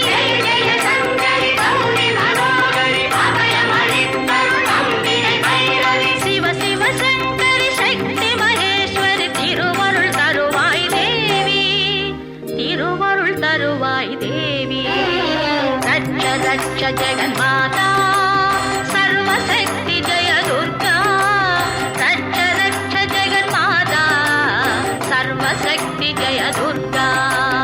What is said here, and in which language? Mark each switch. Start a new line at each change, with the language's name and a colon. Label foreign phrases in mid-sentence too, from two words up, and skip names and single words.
Tamil: ஜெய ஜெய சங்கரி கௌரி மனோஹரி அபயம் அளித்தருள் அம்பிகை பைரவி சிவ சிவ சங்கரி சக்தி மகேஸ்வரி திருவருள் தருவாய் தேவி திருவருள் தருவாய் தேவி
Sanskrit: रक्ष जगन्माता सर्वशक्ति जय दुर्गा रक्ष जगन्माता सर्वशक्ति जय दुर्गा